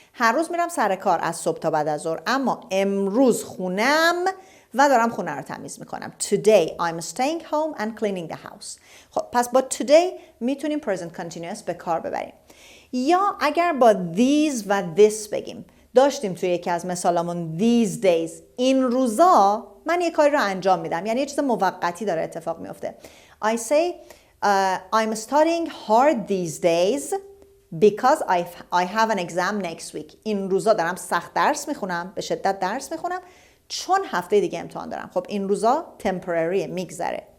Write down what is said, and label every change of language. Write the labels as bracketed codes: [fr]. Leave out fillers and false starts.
[fa] هر روز میرم سر کار از صبح تا بعد از ظهر اما امروز خونم و دارم خونه رو تمیز میکنم. [en] Today I'm staying home and cleaning the house. [fa] خب پس با today میتونیم present continuous به کار ببریم. یا اگر با these و this بگیم، داشتیم توی یکی از مثالامون these days، این روزا من یه کاری رو انجام میدم، یعنی یه چیز موقتی داره اتفاق میفته. [en] I say I'm studying hard these days because I have an exam next week. [fa] این روزا دارم سخت درس میخونم، به شدت درس میخونم چون هفته دیگه امتحان دارم. خب این روزا temporary میگذره.